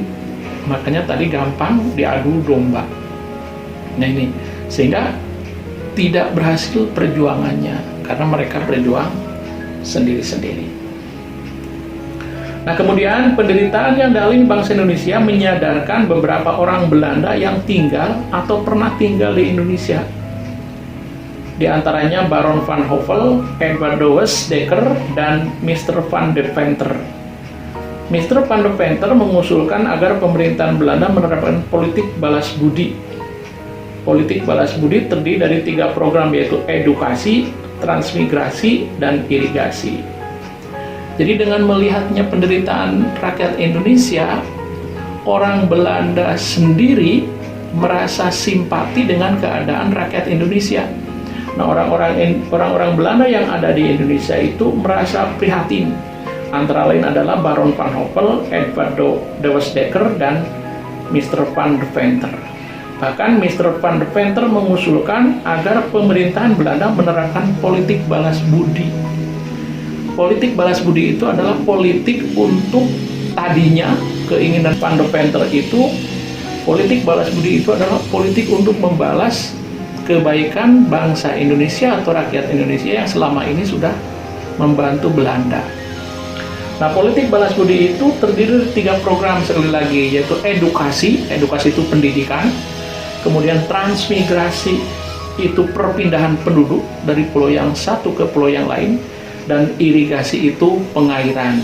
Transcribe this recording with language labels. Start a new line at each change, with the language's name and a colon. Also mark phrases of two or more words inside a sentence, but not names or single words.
Indonesian: Makanya tadi gampang diadu domba. Nah, ini sehingga tidak berhasil perjuangannya karena mereka berjuang sendiri-sendiri. Nah, kemudian penderitaan yang dialami bangsa Indonesia menyadarkan beberapa orang Belanda yang tinggal atau pernah tinggal di Indonesia. Di antaranya Baron van Hove, Edward Douwes Dekker, dan Mr. van de Venter. Mr. van de Venter mengusulkan agar pemerintahan Belanda menerapkan politik balas budi. Politik balas budi terdiri dari 3 program, yaitu edukasi, transmigrasi, dan irigasi. Jadi dengan melihatnya penderitaan rakyat Indonesia, orang Belanda sendiri merasa simpati dengan keadaan rakyat Indonesia. Nah, orang-orang Belanda yang ada di Indonesia itu merasa prihatin. Antara lain adalah Baron van Hove, Edward Douwes Dekker, dan Mr. van de Venter. Bahkan Mr. van de Venter mengusulkan agar pemerintahan Belanda menerapkan politik balas budi. Politik balas budi itu adalah politik untuk, tadinya keinginan van de Venter itu, politik balas budi itu adalah politik untuk membalas kebaikan bangsa Indonesia atau rakyat Indonesia yang selama ini sudah membantu Belanda. Nah, politik balas budi itu terdiri dari 3 program sekali lagi, yaitu edukasi itu pendidikan, kemudian transmigrasi, itu perpindahan penduduk dari pulau yang satu ke pulau yang lain, dan irigasi itu pengairan.